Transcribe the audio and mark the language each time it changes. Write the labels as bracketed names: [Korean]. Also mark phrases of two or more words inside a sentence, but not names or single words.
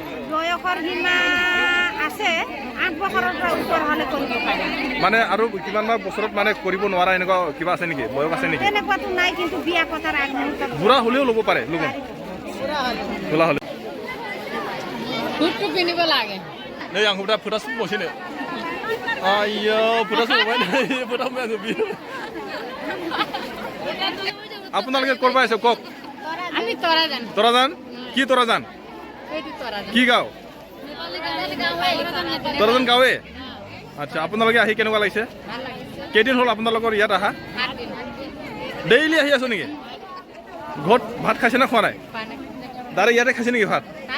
[Assamese] বয়সৰ সীমা আছে 8 বছৰৰ পৰা ওপৰ হলে কৰিব পাৰে মানে আৰু কিমানমান বছৰত মানে কৰিব নোৱাৰা এনেকুৱা কিবা আছে নেকি বয়স আছে নেকি এনেকুৱাটো নাই কিন্তু বিয়া পতাৰ আগমুহূৰ্তত বুঢ়া হ'লেও ল'ব পাৰে লগুণ বুঢ়া হ'লে ফুটটো পিন্ধিব লাগে [Bodo] नै आं हुदा फुटा सुबोसिनो आयो फुटा सुबाय नै फुटा मैं सुबि [Assamese] আপোনালোকে কৰবা আছে কক আমি তৰাজান তৰাজান কি তৰাজান এইটো তৰাজান কি গাঁও তৰাজান গাঁৱে আচ্ছা আপোনালোকে আহি কেনেকুৱা লাগিছে ভাল লাগিছে কেইদিন হ'ল আপোনালোকৰ ইয়াত আহা ডেইলি আহি আছো নেকি ঘৰত ভাত খাইছে না খোৱা নাই দাৰে ইয়াতে খাইছে নেকি ভাত